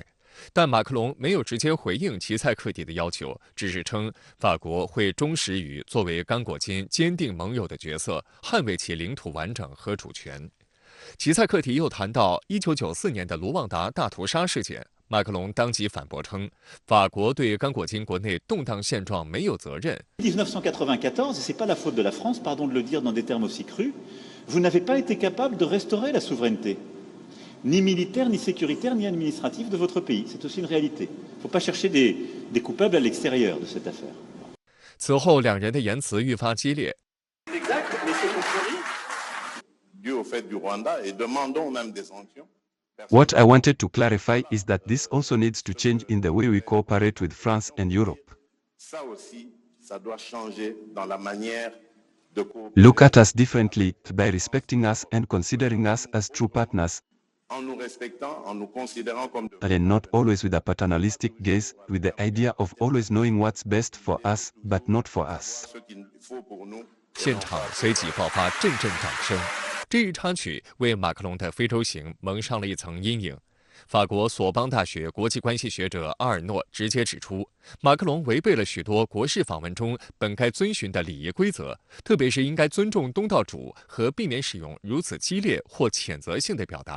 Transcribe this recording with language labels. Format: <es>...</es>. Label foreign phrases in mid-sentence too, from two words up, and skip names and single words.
<zh>但马克龙没有直接回应齐塞克迪的要求，只是称法国会忠实于作为刚果金坚定盟友的角色，捍卫其领土完整和主权。齐塞克迪又谈到1994年的卢旺达大屠杀事件，马克龙当即反驳称，法国对刚果金国内动荡现状没有责任。</zh> <fr>1994, c'est pas la faute de la France, pardon de le dire dans des termes aussi crus. Vous n'avez pas été capable de restaurer la souveraineté.Ni militaire, ni sécuritaire, ni administratif de votre pays. C'est aussi une réalité. Il ne faut pas chercher des coupables à l'extérieur de cette affaire.</fr> <zh>此后，两人的言辞愈发激烈。</zh> <en>What I wanted to clarify is that this also needs to change in the way we cooperate with France and Europe. Look at us differently by respecting us and considering us as true partners. And not always with a paternalistic gaze, with the idea of always knowing what's best for us, but not for us.</en> <zh>现场随即爆发阵阵掌声。这一插曲为马克龙的非洲行蒙上了一层阴影。法国索邦大学国际关系学者阿尔诺直接指出，马克龙违背了许多国事访问中本该遵循的礼仪规则，特别是应该尊重东道主和避免使用如此激烈或谴责性的表达。</zh>